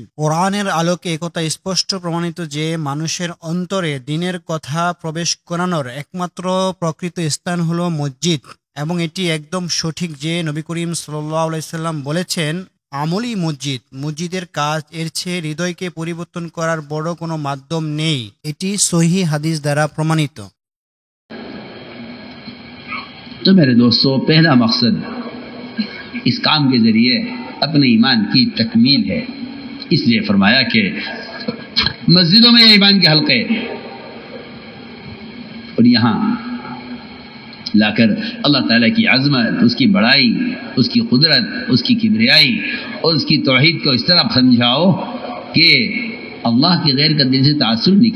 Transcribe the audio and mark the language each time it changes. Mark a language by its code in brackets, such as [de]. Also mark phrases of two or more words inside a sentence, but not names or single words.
[bn] কোরআনের আলোকে একথা স্পষ্ট প্রমাণিত যে মানুষের অন্তরে দিনের কথা প্রবেশ করানোর একমাত্র প্রকৃত স্থান হলো মসজিদ, এবং এটি একদম সঠিক যে নবী করিম সাল্লাল্লাহু আলাইহি সাল্লাম বলেছেন, আমলই মসজিদ। মসজিদের কাজ এর চেয়ে হৃদয়কে পরিবর্তন করার বড় কোনো মাধ্যম নেই। এটি সহিহ হাদিস দ্বারা প্রমাণিত। [ur] تو میرے دوستو پہلا مقصد اس کام کے ذریعے اپنے ایمان کی تکمیل ہے، اس لیے فرمایا کہ مسجدوں میں یہ ایمان کے حلقے اور یہاں لا کر اللہ تعالیٰ کی عظمت، اس کی بڑائی، اس کی قدرت، اس کی کبریائی اور اس کی توحید کو اس طرح سمجھاؤ کہ اللہ کے غیر کا دل سے تاثر نکلے.